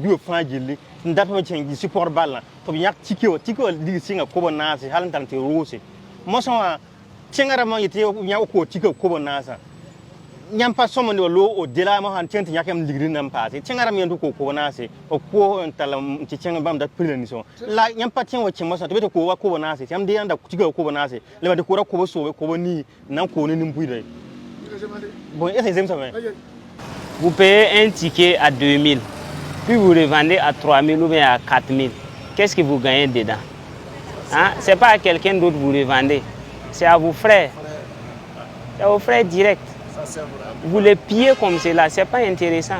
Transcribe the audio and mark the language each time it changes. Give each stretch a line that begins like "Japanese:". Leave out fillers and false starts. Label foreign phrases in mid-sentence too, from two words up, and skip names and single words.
Mossi: bio fãa gilli n dat me kẽng gɩ pʋgd balla tɩ b yãk tika wã dig sɩnga kob n naase hal n tar n tɩ roose mosẽ wã kẽngã rãmbã yetɩ yã koog tika kob n naasã yãmb pa sõmende wa loo o dela mosã n kẽng tɩ yãk yãmb ligri nan paase kẽngã rãmb yẽnd koog kob n naase b koos n tall tɩ kẽng bãmb dat pilã ninsẽ wã la yãmb pa kẽ wa kẽ mosã tɩ b tɩ koog wa kob n naase tɩ yãmb dɩ yãnda tika kob n naase la tɩ koogda kob soobe kob nii n na n koog ne nin-buiidã bon
French: est-ce que
Mossi: zemsame
French: Vous payez un ticket à 2000, puis vous revendez à 3000 ou bien à 4000. Qu'est-ce que vous gagnez dedans? Hein? Ce n'est pas à quelqu'un d'autre que vous revendez, c'est à vos frères. C'est à vos frères directs. Vous les pillez comme cela, ce n'est pas intéressant.